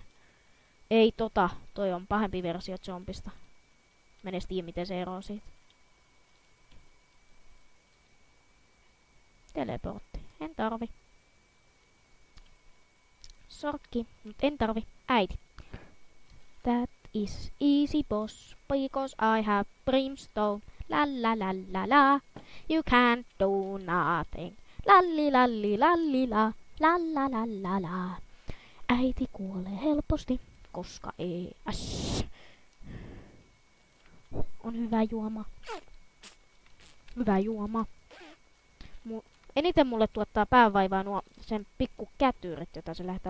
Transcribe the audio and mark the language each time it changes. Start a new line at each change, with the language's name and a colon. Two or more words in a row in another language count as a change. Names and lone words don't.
Finnish: Ei toi on pahempi versio zombista. Menes tiedä miten se eroaa siitä. Teleportti. En tarvi. Sorkki. Mut en tarvi. Äiti.
English: That is easy boss. Because I have brimstone. La la la la la. You can't do nothing. Lalli lalli lalli la. La la la la la.
Finnish: Äiti kuolee helposti. Koska ei. On hyvä juoma. Hyvä juoma. Eniten mulle tuottaa päävaivaa nuo sen pikku kätyyret, jota se lähtee.